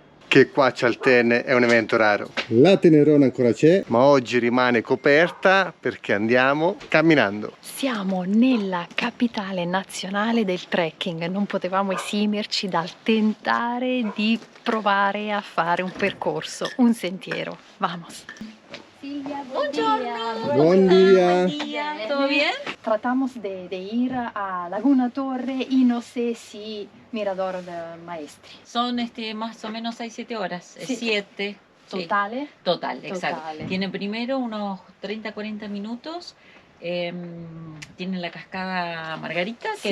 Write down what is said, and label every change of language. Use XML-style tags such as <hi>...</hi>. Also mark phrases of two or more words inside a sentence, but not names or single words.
<it>Che qua a Cialterne è un evento raro. La Tenerona ancora c'è, ma oggi rimane coperta perché andiamo camminando. Siamo nella capitale nazionale del trekking, non potevamo esimerci dal tentare di provare a fare un percorso, un sentiero.</it> <es>Vamos. Silvia,</es> <it>Buongiorno.</it> <es>Buen día. ¿Todo bien? Tratamos de ir a Laguna Torre y no sé si Mirador de Maestri. Son más o menos 6-7 horas, Sí. 7.</es> <it>¿Totale?</it> <es>Total, exacto.</es> <it>Totale.</it> <es>Tiene primero unos 30-40 minutos. Tiene la cascada Margarita, que</es>